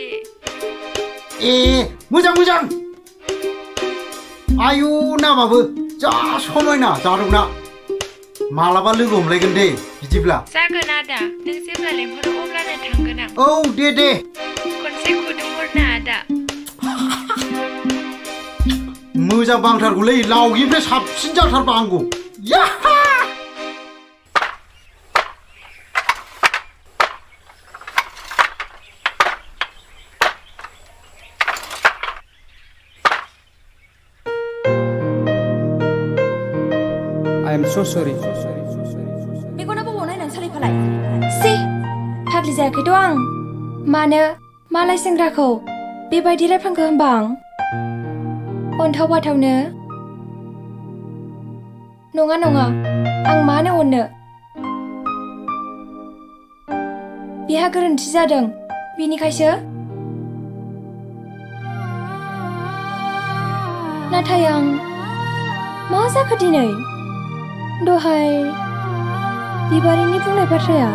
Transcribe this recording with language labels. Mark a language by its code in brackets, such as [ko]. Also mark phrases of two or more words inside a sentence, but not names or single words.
[brx] ए मोजां आयु नामाबो जा समायना जारौना मालाबा लोगो हमलायगोन दे बिदिब्ला जागोन आदा नों जेब्ला लेंहरो अब्लानो थांगोन आं औ दे खनसे खुदुंहरना आदा मोजां बांथारगौलै लावगिनिफ्राय साबसिन जाथारबा आंगौ याहा [en] I am so sorry [brx] मेगना बबाव नायनानै सालायफालाय सि फाग्लि जायाखैथ' आं मानो मालाय सेंग्राखौ बेबायदि रायफ्लांखो होनबा आं अनथाव बाथावनो नङा आं मानो अननो बिहा गोरोन्थि जादों बिनिखायसो नाथाय आं मा जाखो दिनै दहाय बिबारिनि बुंनाय बाथ्राया